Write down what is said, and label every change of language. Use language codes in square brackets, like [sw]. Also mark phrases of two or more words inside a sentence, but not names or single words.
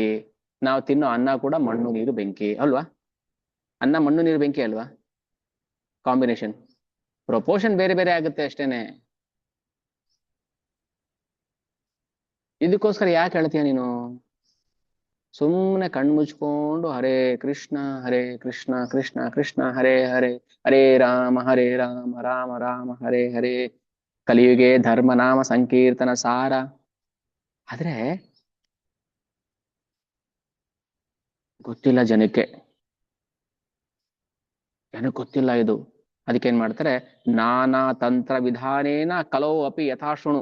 [kn] ನಾವು ತಿನ್ನೋ ಅನ್ನ ಕೂಡ ಮಣ್ಣು ನೀರು ಬೆಂಕಿ ಅಲ್ವಾ? ಅನ್ನ ಮಣ್ಣು ನೀರು ಬೆಂಕಿ ಅಲ್ವಾ? [en] combination, proportion [kn] ಬೇರೆ ಬೇರೆ ಆಗುತ್ತೆ ಅಷ್ಟೇನೆ. ಇದಕ್ಕೋಸ್ಕರ ಯಾಕೆ ಹೇಳ್ತೀಯ ನೀನು? ಸುಮ್ಮನೆ ಕಣ್ಮುಚ್ಕೊಂಡು [sa] ಹರೇ ಕೃಷ್ಣ ಕೃಷ್ಣ ಕೃಷ್ಣ ಹರೇ ಹರೇ, ಹರೇ ರಾಮ ರಾಮ ರಾಮ ಹರೇ ಹರೇ, ಕಲಿಯುಗೆ ಧರ್ಮನಾಮ ಸಂಕೀರ್ತನ ಸಾರ. [kn] ಆದ್ರೆ ಗೊತ್ತಿಲ್ಲ ಜನಕ್ಕೆ, ಗೊತ್ತಿಲ್ಲ ಇದು. ಅದಕ್ಕೆ ಏನ್ ಮಾಡ್ತಾರೆ, [sa] ನಾನಾ ತಂತ್ರ ವಿಧಾನೇನ ಕಲೋ ಅಪಿ ಯಥಾಶೃಣು.